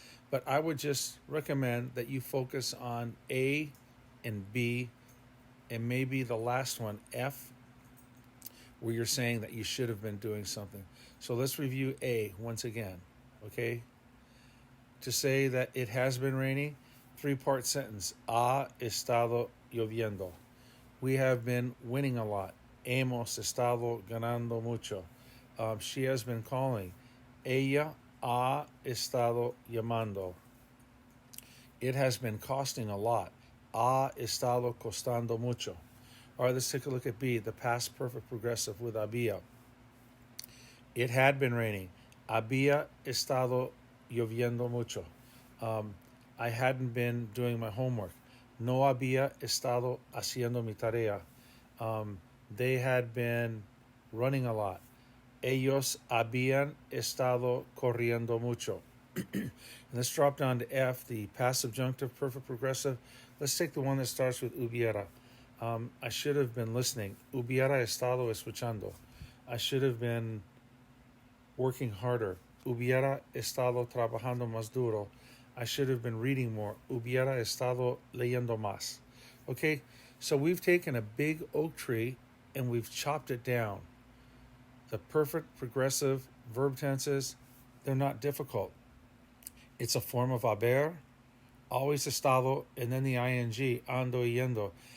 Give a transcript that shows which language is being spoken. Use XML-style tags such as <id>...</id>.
<en>But I would just recommend that you focus on A and B and maybe the last one, F, where you're saying that you should have been doing something. So let's review A once again, okay? To say that it has been raining, three-part sentence.</en> <es>Ha estado lloviendo.</es> <en>We have been winning a lot.</en> <es>Hemos estado ganando mucho.</es> <en>She has been calling.</en> <es>Ella ha estado llamando.</es> <en>It has been costing a lot.</en> <es>Ha estado costando mucho.</es> <en>All right, let's take a look at B, the past perfect progressive with había. It had been raining.</en> <es>Había estado lloviendo mucho.</es> <en>I hadn't been doing my homework.</en> <es>No había estado haciendo mi tarea.</es> <en>They had been running a lot.</en> <es>Ellos habían estado corriendo mucho.</es> <en>And let's drop down to F, the past subjunctive perfect progressive. Let's take the one that starts with hubiera. I should have been listening.</en> <es>Hubiera estado escuchando.</es> <en>I should have been working harder.</en> <es>Hubiera estado trabajando más duro.</es> <en>I should have been reading more.</en> <es>Hubiera estado leyendo más.</es> <en>Okay, so we've taken a big oak tree and we've chopped it down. The perfect progressive verb tenses, they're not difficult. It's a form of haber, always estado, and then the ing, ando y yendo.</en>